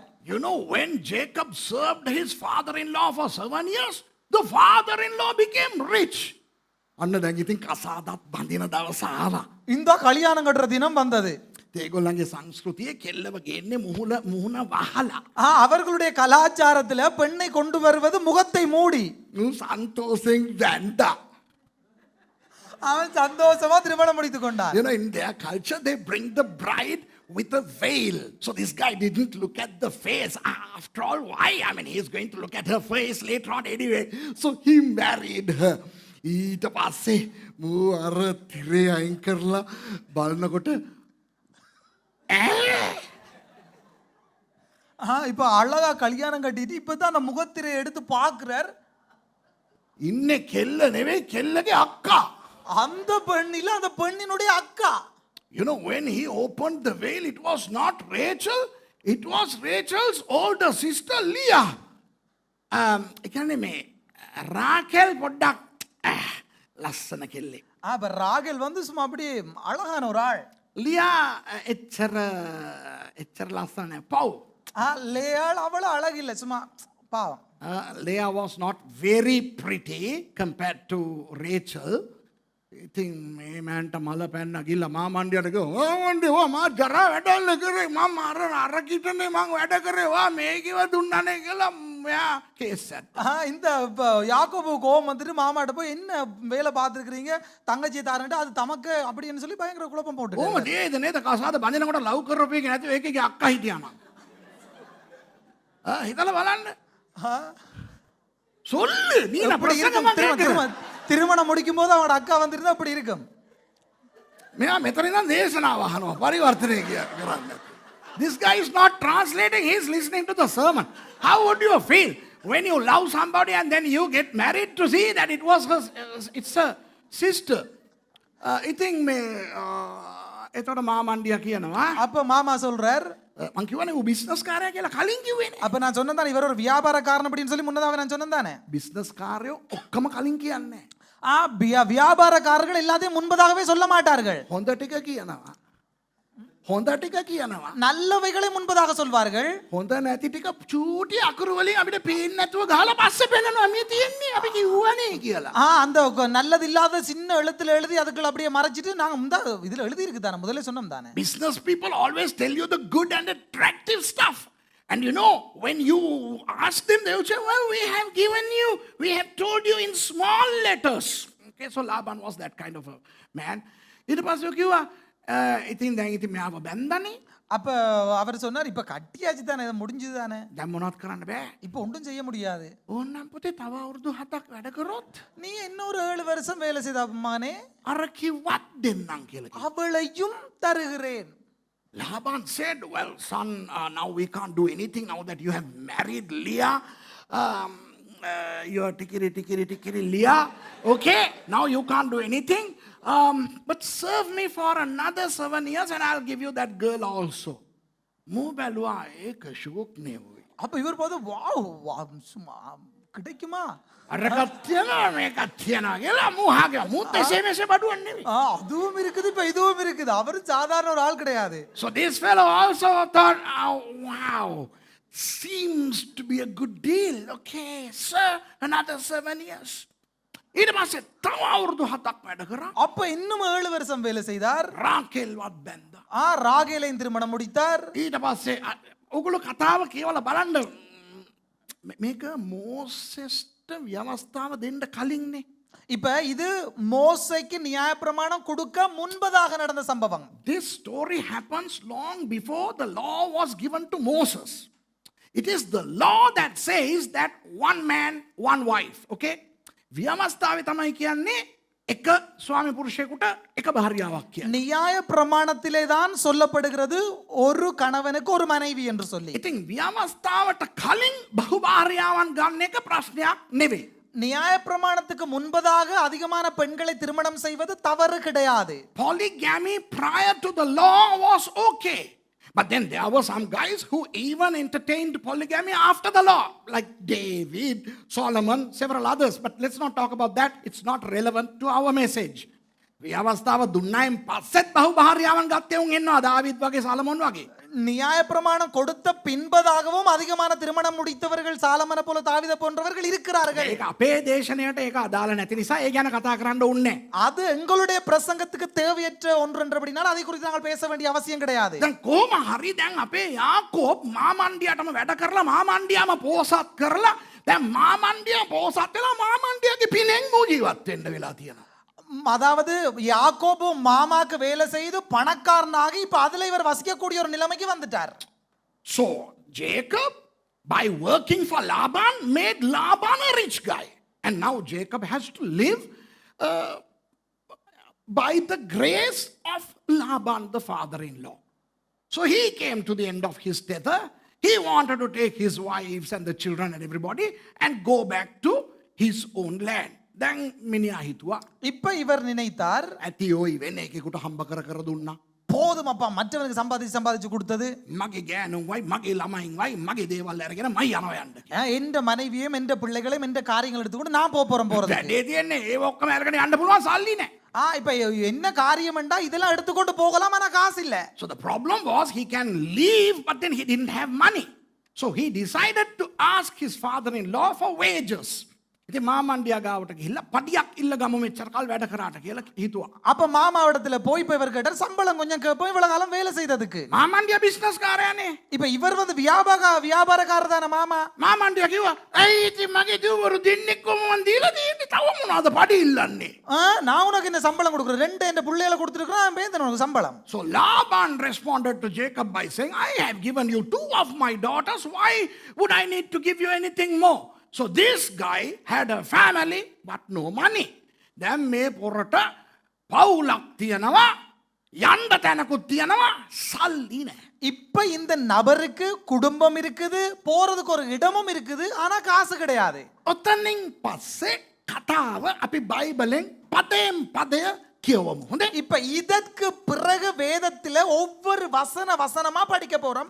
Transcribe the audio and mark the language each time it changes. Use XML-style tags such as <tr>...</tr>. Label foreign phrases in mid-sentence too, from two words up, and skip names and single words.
<en>You know, when Jacob served his father-in-law for 7 years, the father-in-law became rich.</en> <si>අන්න දැන් ඉතින් කසාදත් බඳින දවස ආවා.</si> <ta>இந்த கல்யாணம் கட்டுற தினம் வந்தது.</ta> <si>ඒගොල්ලන්ගේ සංස්කෘතියේ කෙල්ලව ගේන්නේ මුහුණ වහලා.</si> <ta>அவர்களுடைய கலாச்சாரத்துல பெண்ணை கொண்டு வருவது முகத்தை மூடி.</ta> <si>සන්තෝෂෙන් දැන්දා.</si> <ta>அவன் சந்தோஷமா திருமணம் முடித்துக் கொண்டான்.</ta> <en>You know, in their culture, they bring the bride with a veil. So this guy didn't look at the face. After all, why? I mean, he's going to look at her face later on anyway. So he married her.</en> <si>ඊට පස්සේ මූ අර තිරේ අයින් කරලා බලනකොට</si> <ta>இப்ப அழகா கல்யாணம் கட்டிட்டு இப்பதான் அந்த முகத்திரை எடுத்து பாக்குறார்.</ta> <si>ඉන්නේ කෙල්ල නෙවෙයි, කෙල්ලගේ අක්කා.</si> <ta>அந்த பெண் இல்ல, அந்த பெண்ணினுடைய அக்கா.</ta> <en>You know, when he opened the veil, it was not Rachel, it was Rachel's older sister Leah.</en> <si>ඒ කියන්නේ මේ රාකෙල් පොඩ්ඩක් ලස්සන කෙල්ලෙක්.</si> <ta>அப்ப ராகேல் வந்து சும்மா அப்படியே அழகான ஒரு ஆள்.</ta> <si>ලියා එච්චර ලස්සන නෑ. පව්.</si> <ta>லேயாள் அவ்வளவு அழகில்லை, சும்மா பாவம்.</ta> <en>Leah was not very pretty compared to Rachel.</en> <si>ඉතින් මේ මෑන්ට මල පැන්න ගිල්ල මාමණ්ඩියට කිව්වා, "මාමණ්ඩි වා මා ජරා වැඩල්ල කරේ, මම අර කිටනේ මං වැඩ කරේ, වා මේ කිව දුන්නනේ" කියලා මෙයා කේස් ඇත්තා.</si> <ta>இந்த யாக்கோபு கோபம் வந்துட்டு மாமாட்ட போய் என்ன வேலை பார்த்துருக்கீங்க, தங்கச்சி தாரன்ட்டு அது தமக்கு அப்படின்னு சொல்லி பயங்கர குழப்பம் போட்டு.</ta> <si>කොහොමද ඒද නේද කසාද බඳිනකොට ලව් කරපු එක නැතුව ඒකේ අක්කා හිටියාම. හිතලා බලන්න.</si> <ta>சொல்லு நீ பிரசங்கமா கேக்குற. திருமணம் முடிக்கும் போது அவனோட அக்கா வந்திருந்தா அப்படி இருக்கும்.</ta> <si>මෙයා මෙතන ඉඳන් දේශනාව අහනවා පරිවර්තනය කරන්න.</si> <en>This guy is not translating, he is listening to the sermon. How would you feel when you love somebody and then you get married to see that it was her, it's a sister?</en> <si>ඉතින් මේ එතකොට මාමණ්ඩියා කියනවා,</si> <ta>அப்ப மாமா சொல்றார்,</ta> <si>මං කිව්වනේ ඌ බිස්නස් කාර්යය කියලා කලින් කිව්වේනේ.</si> <ta>அப்ப நான் சொன்னேன் தானே இவர் ஒரு வியாபாரக்காரன் அப்படின்னு சொல்லி முன்னதாக நான் சொன்னேன் தானே.</ta> <si>බිස්නස් කාර්යෝ ඔක්කොම කලින් කියන්නේ.</si> <ta>வியாபாரக்காரர்கள் எல்லாத்தையும் முன்பதாகவே சொல்ல மாட்டார்கள்.</ta> <si>හොඳ ටික කියනවා. හොඳ ටික කියනවා.</si> <ta>நல்லவைகளை முன்பதாக சொல்வார்கள்.</ta> <si>හොඳ නැති ටික චූටි අකුරු වලින් අපිට පේන්නේ නැතුව ගහලා පස්සේ පෙන්නනවා මේ තියෙන්නේ අපි කිව්වනේ කියලා.</si> <ta>அந்த நல்லது இல்லாத சின்ன எழுத்துல எழுதி அதுக்குள்ள அப்படியே மறைச்சிட்டு நாங்க இதுல எழுதி இருக்கு தானே, முதல்ல சொன்னோம் தானே.</ta> <en>Business people always tell you the good and attractive stuff. And you know, when you ask them, they will say, "Well, we have told you in small letters." Okay, so Laban was that kind of a man.</en> <si>ඊට පස්සේ කිව්වා ඉතින් දැන් ඉතින් මෙයාව බැන්දානේ.</si> <ta>அப்ப அவர் சொன்னார், இப்ப கட்டியாச்சு தானே, இது முடிஞ்சது தானே,</ta> <si>දැන් මොනවත් කරන්න බෑ.</si> <ta>இப்ப ஒன்றும் செய்ய முடியாது.</ta> <si>ඕන්නම් පුතේ තව අවුරුදු 7ක් වැඩ කරොත්</si> <ta>நீ இன்னொரு 7 வருஷம் வேலை செய்த மகனே,</ta> <si>අර කිව්වත් දෙන්නම් කියලා.</si> <ta>அவளையும் தருகிறேன்.</ta> <en>Laban said, "Well, son, now we can't do anything now that you have married Leah. You're tikiri Leah. Okay, now you can't do anything. But serve me for another 7 years and I'll give you that girl also."</en> <si>මූ බැලුවා ඒක ෂෝක් නෙවෙයි.</si> <ta>அப்ப இவர் போது வாவ் சும்மா கிடைக்குமா,</ta> <si>අරකට තියනවා මේකත් තියනවා කියලා මූ හාගා. මූත් එසේ මෙසේ බඩුවක් නෙවෙයි.</si> <ta>அதுவும் இருக்குது, இப்ப இதுவும் இருக்குது. அவர் சாதாரண ஒரு ஆள் கிடையாது.</ta> <en>So this fellow also thought, "Oh, wow, seems to be a good deal. Okay, sir, another 7 years."</en> <si>ඊට පස්සේ තව අවුරුදු 7ක් වැඩ කරා.</si> <ta>அப்ப இன்னும் 7 வருஷம் வேலை செய்தார்.</ta> <si>රාකෙල්වත් බැන්දා.</si> <ta>ராகேலையும் திருமணம் முடித்தார்.</ta> <si>ඊට පස්සේ ඔගොල්ලෝ කතාව කියවලා බලන්න මේක මෝසෙස්ට ව්‍යවස්ථාව දෙන්න කලින්නේ.</si> <ta>இப்ப இது மோசைக்கு நியாயப்பிரமாணம் கொடுக்க முன்பதாக நடந்த சம்பவம்.</ta> <en>This story happens long before the law was given to Moses. It is the law that says that one man, one wife. Okay?</en> <si>ව්‍යවස්ථාවේ තමයි කියන්නේ එක ස්වාමි පුරුෂයෙකුට එක භාර්යාවක් කියන්නේ.</si> <ta>நியாய பிரமாணத்திலே தான் சொல்லப்படுகிறது ஒரு கணவனுக்கு ஒரு மனைவி என்று சொல்லி.</ta> <si>ඉතින් ව්‍යවස්ථාවට කලින් බහුභාර්යාවන් ගන්න එක ප්‍රශ්නයක් නෙවෙයි.</si> <ta>நியாய பிரமாணத்துக்கு முன்பதாக அதிகமான பெண்களை திருமணம் செய்வது தவறு கிடையாது.</ta> <en>Polygamy prior to the law was okay. But then there were some guys who even entertained polygamy after the law, like David, Solomon, several others. But let's not talk about that. It's not relevant to our message.</en> <si>ව්‍යවස්ථාව දුන්නායින් පස්සෙත් බහුභාර්යාවන් ගත්තේ උන් ඉන්නවා දාවිද් වගේ සලමොන් වගේ.</si> <ta>நியாய பிரமாணம் கொடுத்த பின்பதாகவும் அதிகமான திருமணம் முடித்தவர்கள் சாலமனை போல தாவீதை போன்றவர்கள் இருக்கிறார்கள்.</ta> <si>ඒක අපේ දේශනයට ඒක අදාළ නැති නිසා ඒ ගැන කතා කරන්න ඕනේ.</si> <ta>அது எங்களுடைய பிரசங்கத்துக்கு தேவையற்ற ஒன்று என்றபடினால் அதை குறித்து நாங்கள் பேச வேண்டிய அவசியம் கிடையாது.</ta> <si>දැන් කොහොම හරි දැන් අපේ යාකෝබ් මාමණ්ඩියටම වැඩ කරලා මාමණ්ඩියම පෝසත් කරලා දැන් මාමණ්ඩිය පෝසත් වෙලා මාමණ්ඩියගේ පිනෙන් මූ ජීවත් වෙන්න වෙලා තියෙනවා.</si> <ta>அதாவது யாக்கோபு மாமாக்கு வேலை செய்து பணக்காரனாகி இப்ப அதுல இவர் வசிக்கக்கூடிய ஒரு நிலைமைக்கு வந்துட்டார்.</ta> <en>So Jacob, by working for Laban, made Laban a rich guy, and now Jacob has to live by the grace of Laban, the father-in-law. So he came to the end of his tether. He wanted to take his wives and the children and everybody and go back to his own land.</en> <si>දැන් මිනිහා හිතුවා</si> <ta>இப்ப இவர் நினைத்தார்</ta> <si>ඇති ඔයි වෙන එකෙකුට හම්බ කර කර දුන්නා.</si> <ta>போதும் அப்பா மற்றவனுக்கு சம்பாதிச்சு கொடுத்தது.</ta> <si>මගේ ගෑනුන් වයි මගේ ළමයින් වයි මගේ දේවල් අරගෙන මයි යනවා යන්න.</si> <ta>என்ற மனைவியும் என்ற பிள்ளைகளையும் என்ற காரியங்கள் எடுத்துக்கொண்டு நான் போறேன் போறது.</ta> <si>වැඩේ තියෙන්නේ ඒ ඔක්කොම අරගෙන යන්න පුළුවන් සල්ලි නැහැ.</si> <ta>இப்ப என்ன காரியம் என்றா இதெல்லாம் எடுத்துக்கொண்டு போகலாம் ஆனா காசு இல்ல.</ta> <en>So the problem was he can leave but then he didn't have money. So he decided to ask his father-in-law for wages.</en> <si>ඉතින් මාමණ්ඩියා ගාවට ගිහිල්ලා පඩියක් ඉල්ල ගමු මෙච්චර කාල වැඩ කරාට කියලා හිතුවා.</si> <ta>அப்ப மாமாவிடத்துல போய் இப்ப இவர் கேட்டார் சம்பளம் கொஞ்சம் கேட்போம் இவ்வளவு காலம் வேலை செய்ததுக்கு.</ta> <si>මාමණ්ඩියා බිස්නස් කාරයානේ.</si> <ta>இப்ப இவர் வந்து வியாபாரக்காரர் தான மாமா.</ta> <si>මාමණ්ඩියා කිව්වා "ඇයි ඉතින් මගේ දූවරු දෙන්නෙක්ම මන් දීලා තියෙන්නේ තව මොනවද පඩි ඉල්ලන්නේ?"</si> <ta>நான் உனக்கு என்ன சம்பளம் கொடுக்குறேன் ரெண்டு என்ற பிள்ளைகளை கொடுத்துருக்கேன் நான் பேந்தேன் உனக்கு சம்பளம்.</ta> <en>So Laban responded to Jacob by saying, "I have given you 2 of my daughters. Why would I need to give you anything more?" So this guy had a family but no money.</en> <si>දැන් මේ පොරට පවුලක් තියනවා යන්න තැනකුත් තියනවා සල්ලි නැහැ.</si> <ta>இப்ப இந்த நபருக்கு குடும்பம் இருக்குது போறதுக்கு ஒரு இடமும் இருக்குது ஆனா காசு கிடையாது.</ta> <si>ඔතනින් පස්සේ කතාව අපි බයිබලෙන් පදයෙන් පදය කියවමු. හොඳේ?</si> <ta>இப்ப இதற்கு பிறகு வேதத்தில ஒவ்வொரு வசனமா படிக்க போறோம்.</ta>